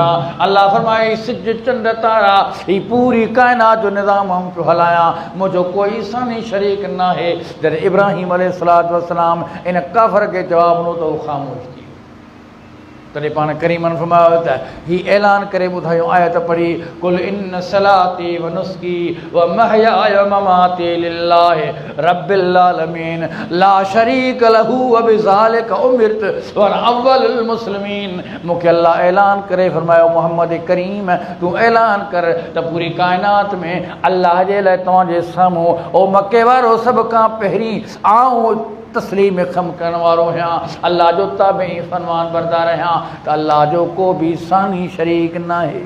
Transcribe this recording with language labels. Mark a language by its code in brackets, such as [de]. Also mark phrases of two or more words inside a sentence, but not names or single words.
[sd] अल्लाह फरमाए सिज चंड तारा ही पूरी काइनात जो निज़ाम हम पियो हलायां, मुंहिंजो कोई सानी शरीक न आहे। जॾहिं इब्राहिम [ar] عليه الصلاة والسلام [sd] इन काफ़र खे जवाबु ॾिनो त उहो ख़ामोश थी। तॾहिं पाण करीमन फरमायो त ही ऐलान करे ॿुधायूं आयत पढ़ी [ar] قل إن صلاتي و نسكي و محياي و مماتي لله رب العالمين لا شريك له و بذلك أمرت و أنا أول المسلمين. [sd] मूंखे अल्लाह ऐलान करे फरमायो मोहम्मद करीम तूं ऐलान कर त पूरी काइनात में अल्लाह जे लाइ तव्हांजे साम्हूं ओ मके वारो सभ खां पहिरीं आऊं तस्लीम खम करण वारो आहियां, अल्लाह जो ताबई फरमान बरदार आहियां त अल्लाह जो को बि सानी शरीक न आहे।